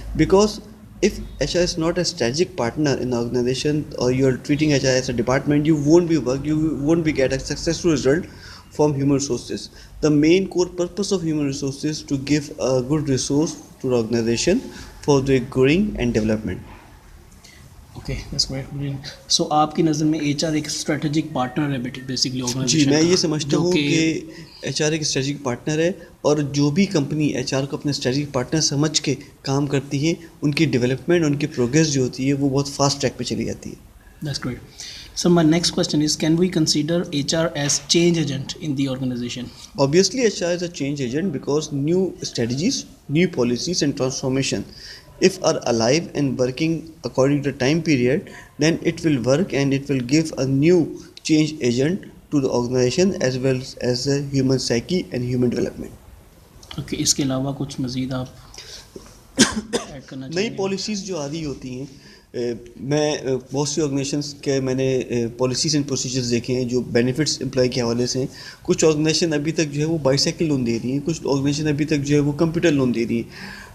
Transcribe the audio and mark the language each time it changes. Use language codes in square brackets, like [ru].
[en] Because if HR is not a strategic partner in the organization, or you are treating HR as a department, you won't be get a successful result from human resources. The main core purpose of human resources is to give a good resource to the organization for their growing and development. Okay, that's great. [ur] So آپ کی نظر میں H R ایک strategic partner ہے basically organization? جی، میں یہ سمجھتا ہوں کہ ایچ آر ایک اسٹریٹجک پارٹنر ہے، اور جو بھی کمپنی ایچ آر کو اپنے اسٹریٹجک پارٹنر سمجھ کے کام کرتی ہے، ان کی ڈیولپمنٹ، ان کی پروگریس جو ہوتی ہے وہ بہت فاسٹ ٹریک پہ چلی جاتی ہے. [en] That's great. So my next question is, can we consider HR as change agent in the organization? Obviously, HR is a change agent because new strategies, new policies and transformation, if are alive and working according to the time period, then it will work and it will give a new change agent to the organization as well as the human psyche and human development. [ur] Okay, اس کے علاوہ کچھ مزید آپ add کرنا چاہیں؟ نئی policies جو آ رہی ہوتی ہیں، میں بہت سی آرگنائزیشنس کے میں نے پالیسیز اینڈ پروسیجرز دیکھے ہیں جو بینیفٹس امپلائی کے حوالے سے ہیں. کچھ آرگنائزیشن ابھی تک جو ہے وہ بائی سائیکل لون دے رہی ہیں، کچھ آرگنائزیشن ابھی تک جو ہے وہ کمپیوٹر لون دے رہی ہیں.